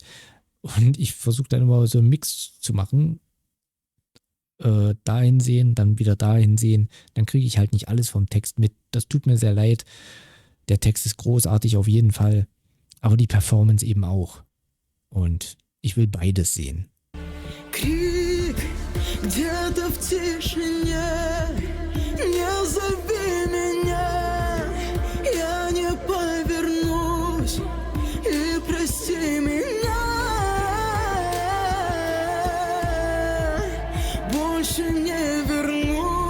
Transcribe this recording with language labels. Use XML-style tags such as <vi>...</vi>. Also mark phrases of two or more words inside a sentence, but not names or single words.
<de>Und ich versuche dann immer so einen Mix zu machen. Dahin sehen, dann wieder dahin sehen. Dann kriege ich halt nicht alles vom Text mit. Das tut mir sehr leid. Der Text ist großartig auf jeden Fall. Aber die Performance eben auch. Und ich will beides sehen.</de> <ru>Крик где-то в тишине, не зови меня, я не повернусь, и прости меня, больше не вернусь.</ru>